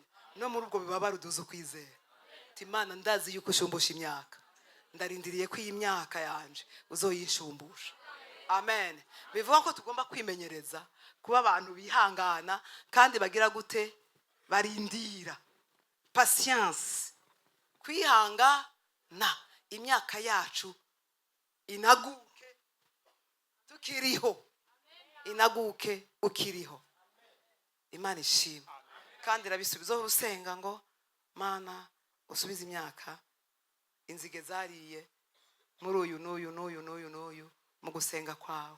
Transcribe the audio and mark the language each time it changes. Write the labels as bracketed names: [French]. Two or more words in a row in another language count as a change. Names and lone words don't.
[Rundi] No muri ubwo bibabara uduze ukwizera. Imana ndazi yuko ushumbusha imyaka, ndarindiriye ko iyi myaka yanje uzoyishumbusha. Amen. Bivuga ko tugomba kwimenyereza kuba abantu bihangana kandi bagira gute, barindira. Patience. Kwihangana imyaka yacu inaguke tukiriho, inaguke ukiriho. Imana ishimwe. Kandi rabisubizo usenga ngo Mana usubize imyaka inzige zariye muri uyu n'uyu mu gusenga kwawe.